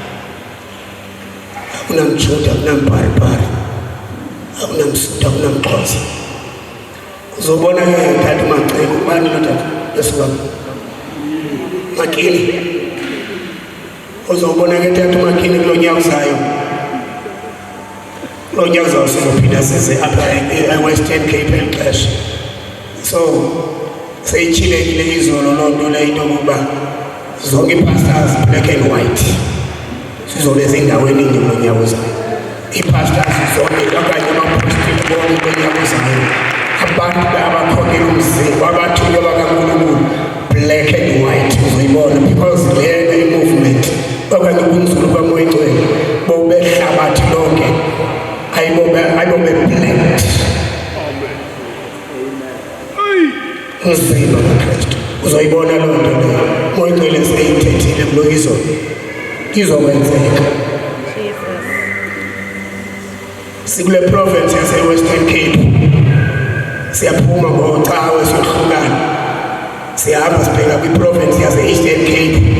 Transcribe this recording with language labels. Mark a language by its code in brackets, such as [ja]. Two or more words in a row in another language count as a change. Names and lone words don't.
[xh] akunamjuda akunambharibhari akunamsuda akunamxhosa uzobona ke tata uMacebo ubani lo tata esuka Makini uzobona ke tata uMakini kulo nyaka uzayo sizophinda size apha eWestern Cape exesha so seyitshilekile izolo loo nto leyo into yokuba zonke ii-pastors [en] black and white [xh] sizobe zindaweni ninye kulo nyaka uzayo ii-pastors zonke okanye abaphostoli bonke kulo nyaka uzayo abantu abakhokela umzimba abathunywa bakaNkulunkulu [en] black and white [xh] uzoyibona because lena i-movement okanye ubunzulu kamoya ingcwele bobehlabathi lonke ayibobe-blacked umzimba kaKristu uzoyibona loo nto leyo moya ingcwele seyithethile kulo izokwenzeka sikule province yase-Western Cape siyaphuma ngocawe siyohlukana siyahamba sibheka kwiprovince yase-Eastern Cape